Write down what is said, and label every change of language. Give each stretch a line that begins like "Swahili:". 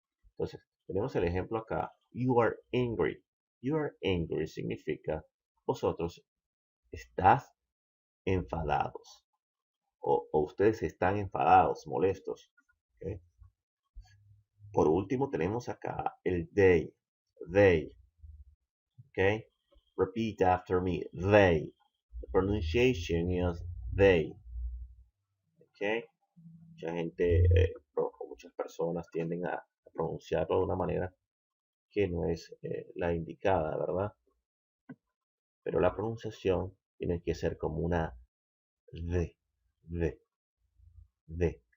Spanish: Entonces, tenemos el ejemplo acá.
English: You are angry. You are angry
Spanish: significa vosotros estás enfadados. O ustedes están enfadados, molestos. ¿Ok? Por último, tenemos acá el they.
English: They. ¿Ok? Repeat after me. They. The pronunciation is they.
Spanish: ¿Ok? Mucha gente, muchas personas tienden a pronunciarlo de una manera que no es la indicada, ¿verdad? Pero la pronunciación tiene que ser como una D, D, D.